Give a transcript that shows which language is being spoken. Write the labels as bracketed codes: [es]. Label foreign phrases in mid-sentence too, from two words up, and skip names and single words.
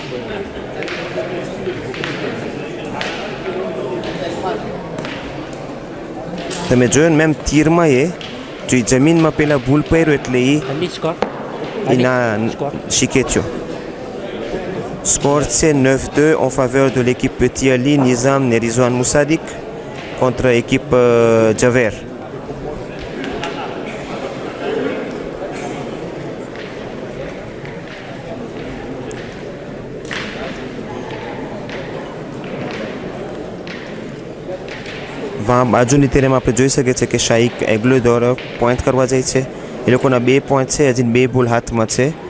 [gu] તમે જોયો ને મેમ તીરમાં જો એ જમીનમાં પહેલાં ભૂલ પડ્યો એટલે એ ના શીખે થયો સ્કોર છે 9-2 [fr] en faveur de l'équipe Petit Ali Nizam [gu] ને રિઝવાન મુસાદિક [fr] contre équipe Javer [gu] બાજુની તેરેમાં આપણે જોઈ શકીએ છીએ કે શાઈક એગ્લોદોર પોઈન્ટ કરવા જાય છે એ લોકોના 2 પોઈન્ટ છે હજી 2 ભૂલ હાથમાં છે